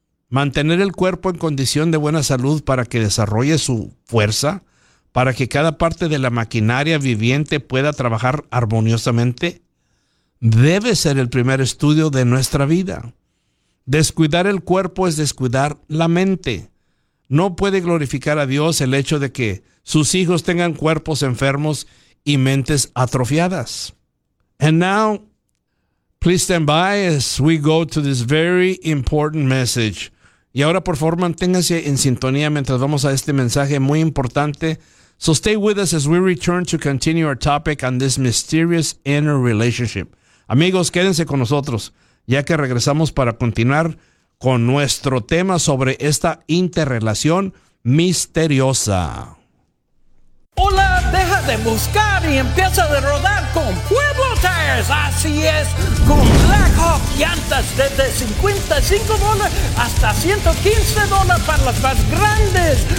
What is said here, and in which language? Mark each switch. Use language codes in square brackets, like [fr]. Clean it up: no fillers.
[es] Mantener el cuerpo en condición de buena salud para que desarrolle su fuerza, para que cada parte de la maquinaria viviente pueda trabajar armoniosamente, debe ser el primer estudio de nuestra vida. Descuidar el cuerpo es descuidar la mente. No puede glorificar a Dios el hecho de que sus hijos tengan cuerpos enfermos y mentes atrofiadas. [en] And now, please stand by as we go to this very important message. [es] Y ahora, por favor, manténgase en sintonía mientras vamos a este mensaje muy importante. [en] So stay with us as we return to continue our topic on this mysterious inner relationship. [es] Amigos, quédense con nosotros, ya que regresamos para continuar con nuestro tema sobre esta interrelación misteriosa. Hola, deja de buscar y empieza a rodar con Pueblo Tires. Así es, con Blackhawk llantas desde $55 hasta $115 para las más grandes.